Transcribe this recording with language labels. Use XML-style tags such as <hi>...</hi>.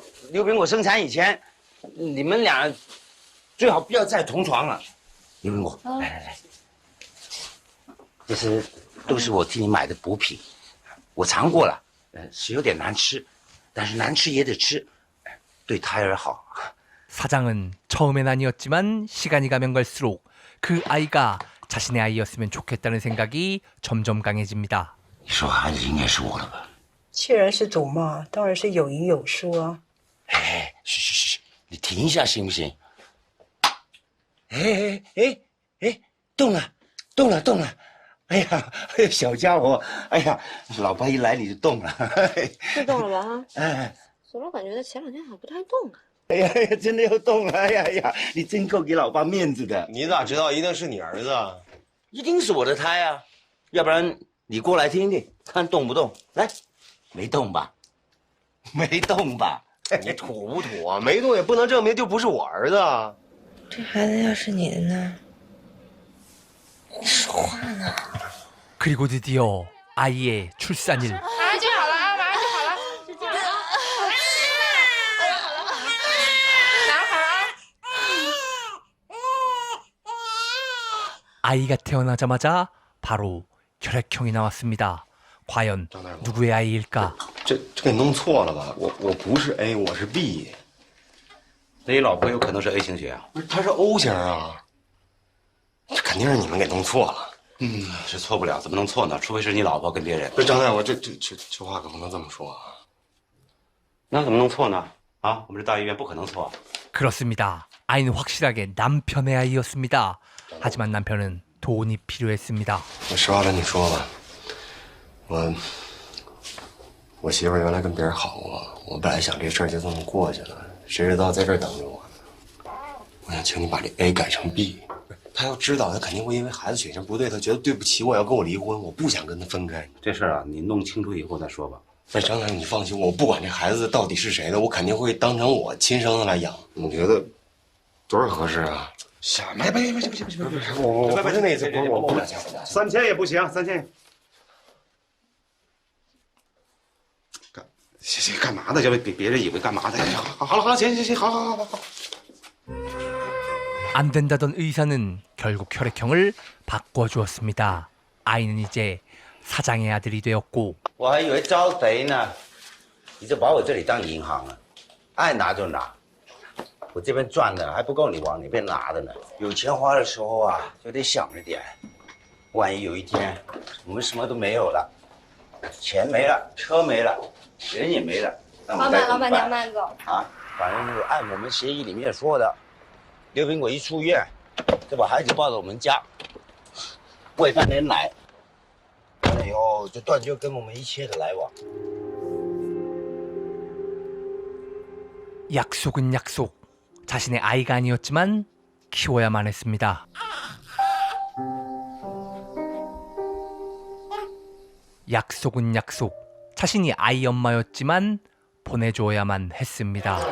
<zh>刘苹果生产以前，你们俩最好不要再同床了。刘苹果，来，这都是我替你买的补品，我尝过了，是有点难吃，但是难吃也得吃，对胎儿好。</zh> <ko>사장은 처음엔 아니었지만 시간이 가면 갈수록 그 아이가 자신의 아이였으면 좋겠다는 생각이 점점 강해집니다.</ko> <zh>你说孩子应该是我的吧？既然是赌嘛，当然是有赢有输啊。哎，嘘，你停一下行不行？哎，动了！哎呀，小家伙，哎呀，老爸一来你就动了，是动了吧？哈，哎，怎么感觉他前2天好像不太动啊？哎呀，真的要动了！哎呀，你真够给老爸面子的。你咋知道一定是你儿子啊？一定是我的胎啊，要不然你过来听听，看动不动？来，没动吧？没动吧？你土不土啊？没动也不能证明就不是我儿子啊。这孩子要是你的呢？你说话呢？</zh> <ko>그리고 드디어 아이의 출산일.</ko> <zh>马上就好了啊，马上就好了，就这样啊。拿好啊。</zh> <ko>아이가 태어나자마자 바로 혈액형이 나왔습니다. 과연 누구의 아이일까?</ko> <zh>这给弄错了吧？我不是 A， 我是 B。所以老婆有可能是 A 型血啊？不是，他是 O 型啊。这肯定是你们给弄错了。是错不了，怎么能错呢？除非是你老婆跟别人。不是张大夫，这话可不能这么说啊。那怎么能错呢？啊，我们这大医院不可能错。</zh> <ko>그렇습니다. 아이는 확실하게 남편의 아이였습니다. 하지만 남편은 돈이 필요했습니다.</ko> <zh>我实话跟你说吧，我媳妇儿原来跟别人好过，我本来想这事儿就这么过去了，谁知道在这儿等着我呢。我想请你把这 A 改成 B。他要知道，他肯定会因为孩子血型不对，他觉得对不起我，要跟我离婚。我不想跟他分开。这事儿啊，你弄清楚以后再说吧。那张大夫，你放心，我不管这孩子到底是谁的，我肯定会当成我亲生的来养。你觉得多少合适啊？什么呀？不，我不是那意思，我不想 3000也不行，3000。干嘛呢？这别人以为干嘛的？好了，行，好。</zh> <ko>안 된다던 의사는 결국 혈액형을 바꿔주었습니다. 아이는 이제 사장의 아들이 되었고</ko> <zh>我还以为招贼呢，你就把我这里当银行了，爱拿就拿。我这边赚的还不够你往那边拿的呢。有钱花的时候啊，就得想着点，万一有一天我们什么都没有了，钱没了，车没了，人也没了，那我该怎么办？老板娘慢走啊！反正就是按我们协议里面说的，刘苹果一出院，就把孩子抱到我们家，喂半年奶，完了以后就断绝跟我们一切的来往。</zh> <ko>약속은 약속. 자신의 아이가 아니었지만 키워야만 했습니다. 약속은 약속. 자신이 아이 엄마였지만 보내줘야만 했습니다.</ko>